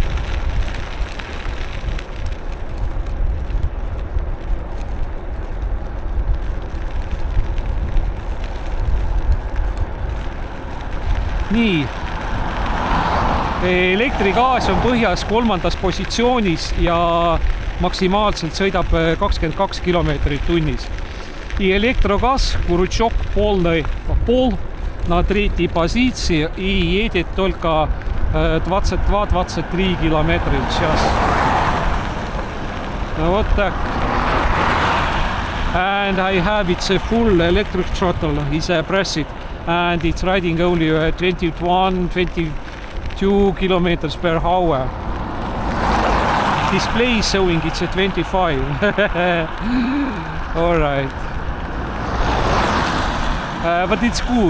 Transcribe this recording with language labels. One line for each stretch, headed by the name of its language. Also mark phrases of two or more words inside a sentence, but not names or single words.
Estonian: Nii, elektrigaas on põhjas 3. positsioonis ja maksimaalselt sõidab 22 kilomeetrit tunnis.
Russian: И электрогаз, крючок полный, пол на 3-й позиции и едет только 22-23 километра в час. Вот так.
English: And I have it's a full electric throttle, is pressed. And it's riding only 22 kilometers per hour. Display is showing it's a 25. All right. But it's good.